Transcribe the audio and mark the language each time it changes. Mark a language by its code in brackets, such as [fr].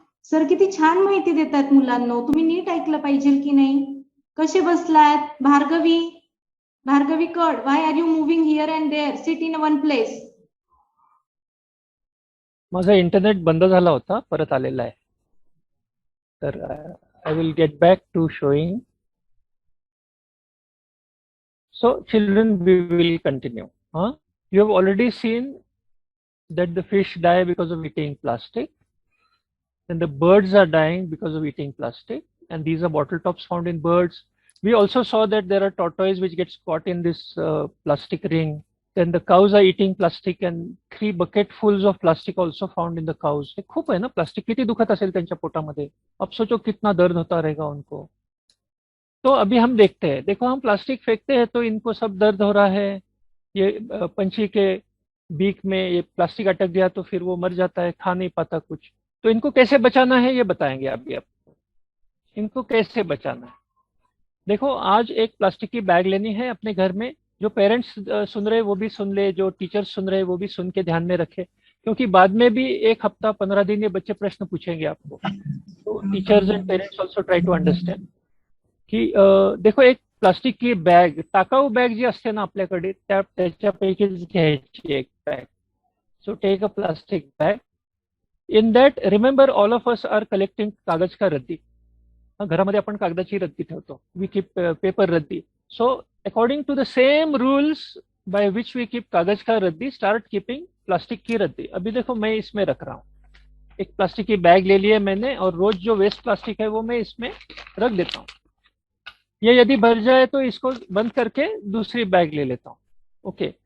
[mr] Sir किती छान माहिती देतात मुलांना. तुम्ही नीट ऐकलं पाहिजे की नाही. कसे बसलात. [en] भार्गवी, भार्गवी कड, why are you moving here and there. Sit in one place. [mr] माझा इंटरनेट बंद झाला होता, परत आलेला आहे. तर [en] I will get back to showing. So children, we will continue. You have already seen that the fish die because of eating plastic. Then the birds are dying because of eating plastic. And these are bottle tops found in birds. We also saw that there are tortoises which gets caught in this plastic ring. Then the cows are eating plastic and 3 bucketfuls of plastic also found in the cows. [mr] हे खूप है ना plastic. किती दुखत असेल त्यांच्या पोटामध्ये. [hi] अब सोचो कितना दर्द होता रहेगा उनको. तो अभी हम देखते हैं. देखो हम प्लास्टिक फेंकते हैं तो इनको सब दर्द हो रहा है. ये पंछी के बीक में ये प्लास्टिक अटक गया तो फिर वो मर जाता है, खा नहीं पाता कुछ. तो इनको कैसे बचाना है ये बताएंगे अभी आपको. इनको कैसे बचाना है. देखो आज एक प्लास्टिक की बैग लेनी है अपने घर में. जो पेरेंट्स सुन रहे वो भी सुन ले, जो टीचर्स सुन रहे वो भी सुन के ध्यान में रखे, क्योंकि बाद में भी 1 हफ्ता 15 दिन ये बच्चे प्रश्न पूछेंगे आपको. [mr] तो [en] teachers and parents also try to understand [hi] की देखो एक प्लास्टिक की बॅग, [mr] टाकाऊ बॅग जी असते ना आपल्याकडे त्याच्यापैकीच घ्यायची एक bag. [en] So take a plastic bag. In that remember all of us are collecting [hi] कागज का रद्दी. [mr] घरामध्ये आपण कागदाची रद्दी ठेवतो. [en] We keep paper raddi. So according to the same rules by which we keep [hi] कागज का रद्दी, [en] start keeping [hi] प्लास्टिक की रद्दी. अभी देखो मैं इसमें रख रहा हूँ. एक प्लास्टिक की बैग ले ली है मैंने और रोज जो वेस्ट प्लास्टिक है वो मैं इसमें रख देता हूँ. ये यदि भर जाए तो इसको बंद करके दूसरी बैग ले लेता हूँ. ओके.